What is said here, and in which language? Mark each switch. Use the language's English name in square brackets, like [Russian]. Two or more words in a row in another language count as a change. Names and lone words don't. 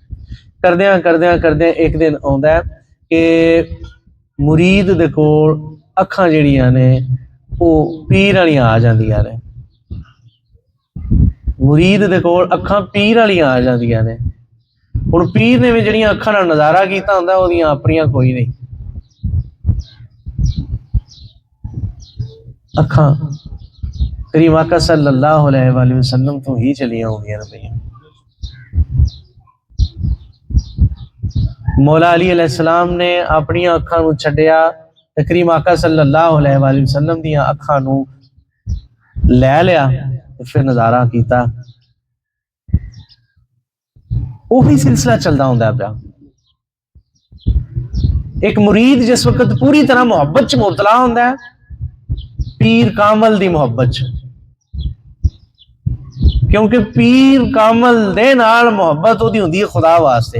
[Punjabi] کردیاں کردیاں کردیاں اک دن آؤندا اے کہ مرید دے کول اکھاں جیہڑیاں نے او پیر والیاں آ جاندیاں نے، مرید دے کول اکھاں پیر والیاں آ جاندیاں نے. ہن پیر نے بھی جیہڑیاں اکھاں نال نظارہ کیتا ہوندا اوہدیاں اپنیاں کوئی نہیں، اکھاں کریم آقا [Arabic] صلى الله عليه وسلم [Punjabi] توں ای چلیاں ہوندیاں نے. مولا علی علیہ السلام نے اپنی اکھاں نوں چھڈیا، کریم آقا [Arabic] صلى الله عليه وسلم [Punjabi] دی اکھاں نوں لے لیا، فیر نظارہ کیتا. وہی سلسلہ چلدا ہوندا پیا. اک مرید جس ویلے پوری طرح محبت چ مبتلا ہوندا اے، پیر کامل دی محبت چ، کیونکہ پیر کامل دے نال محبت اوہدی ہوندی اے خدا واسطے.